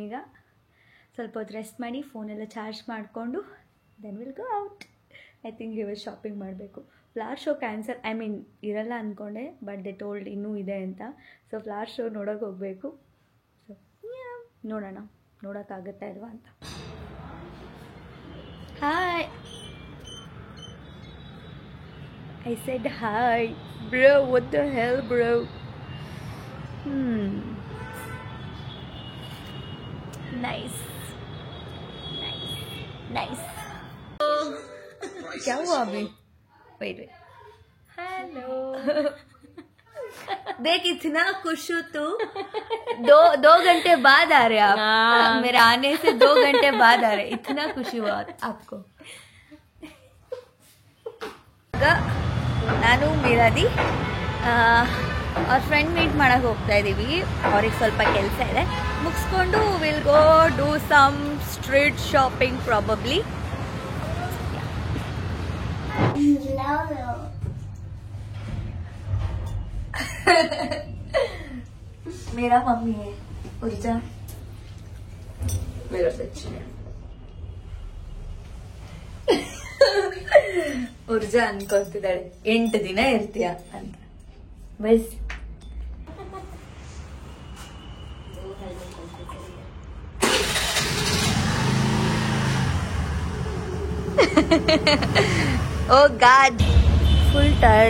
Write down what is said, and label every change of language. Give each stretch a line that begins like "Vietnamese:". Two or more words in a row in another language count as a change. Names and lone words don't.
Kannada: ಈಗ ಸ್ವಲ್ಪ ಹೊತ್ತು ರೆಸ್ಟ್ ಮಾಡಿ ಫೋನೆಲ್ಲ ಚಾರ್ಜ್ ಮಾಡಿಕೊಂಡು
English: then will go out. I think
Kannada: ಇವತ್ತು ಶಾಪಿಂಗ್ ಮಾಡಬೇಕು.
English: flower show cancel, I mean
Kannada: ಇರಲ್ಲ ಅಂದ್ಕೊಂಡೆ,
English: but they told
Kannada: ಇನ್ನೂ ಇದೆ ಅಂತ.
English: so flower show
Kannada: ನೋಡೋಕೆ ಹೋಗಬೇಕು. ಸೊ ನೋಡೋಣ, ನೋಡೋಕ್ಕಾಗತ್ತಾ ಇಲ್ವಾ ಅಂತ.
English: Hi. I said hi. Bro, what the hell, bro? Nice. Nice.
Hindi: क्या हुआ अभी?
English: Wait. Hello.
Hindi: देख इतना खुश हो तू. 2 घंटे बाद आ रहे आप. मेरे आने से 2 घंटे बाद आ रहे. इतना खुशी हुआ आपको.
Kannada: ನಾನು ಮೀರಾದಿ ಅವ್ರ
English: friend meet
Kannada: ಮಾಡಕ್ಕೆ ಹೋಗ್ತಾ ಇದ್ದೀವಿ. ಅವ್ರಿಗೆ ಸ್ವಲ್ಪ ಕೆಲಸ ಇದೆ, ಮುಗಿಸ್ಕೊಂಡು
English: will go do some street shopping probably.
Hindi: मेरा मम्मी है उर्जा, मेरा बच्चा है
Kannada: ಉರ್ಜಾ ಅನ್ಕೊಳ್ತಿದ್ದಾಳೆ 8 ದಿನ ಇರ್ತೀಯ ಅಂತ.
English: ಬಸ್ oh god, full tired.